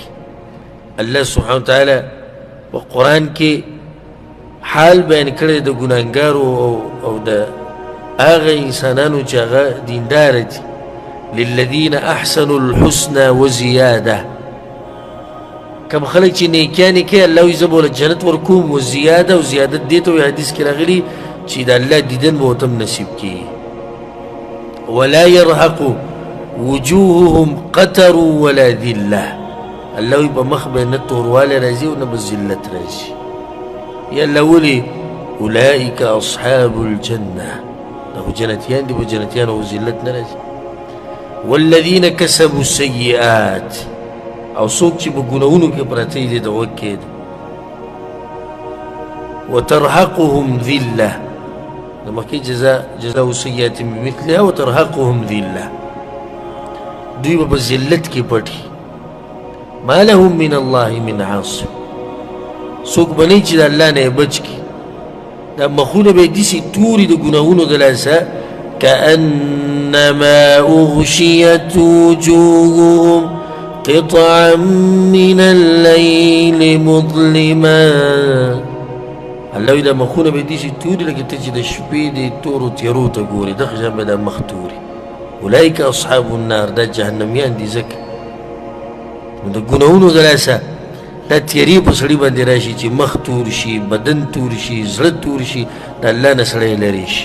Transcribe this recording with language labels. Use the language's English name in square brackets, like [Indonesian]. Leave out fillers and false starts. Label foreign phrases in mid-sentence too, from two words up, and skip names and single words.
[Pashto] الله [Arabic] سبحانه وتعالی [Pashto] په قرآن کې حال بیان کړی د ګناهګارو او د هغه انسانانو چې هغه دینداره دي [Arabic] للذین احسنوا الحسنى وزیاده [Pashto] کم خلک چې نیکیانې کوي الله وایي زه به ورله جنت ورکوم وزیاده او زیادت دې ته وایي حدیث کې راغلي چې د الله دیدن به ورته نصیب کړي [Arabic] ولا يرهق وجوههم قتر ولا ذله [Pashto] الله وایي په مخ به نه توروالی راځي او نه به ذلت راځي یا الله ولي [Arabic] اولئک اصحاب الجنه [Pashto] دا خو جنتیان دي په جنتیانو او ذلت نه راځي [Arabic] والذین کسبوا السیئات [Pashto] او څوک چې په ګناهونو کې پراته دي د غوږ کې [Arabic] وترهقهم ذله [Pashto] د مخکې [Arabic] جزاء سیئات بمثلها وترهقهم ذله [Pashto] دوی به په ذلت کې پټ [Arabic] ما لهم من الله من عاصم [Pashto] څوک به نه چې د الله نه یې بچ کړي دا مخونه به یې داسې توري د ګناهونو د لاسه [Arabic] كأنما أغشيت وجوههم قطعا من الليل مظلما [Pashto] الله وایي دا مخونه به یې داسې توري لکه ته چې د شپې د تورو تیرو ته ګورې دغه شان به دا مخ توري [Arabic] اولئک اصحاب النار [Pashto] دا جهنمیان دي ځکه نو د ګناهونو د لاسه دا تیری په سړي باندې راشي چې مخ تور شي بدن تور شي زړه تور شي د الله نه سړی لرې شي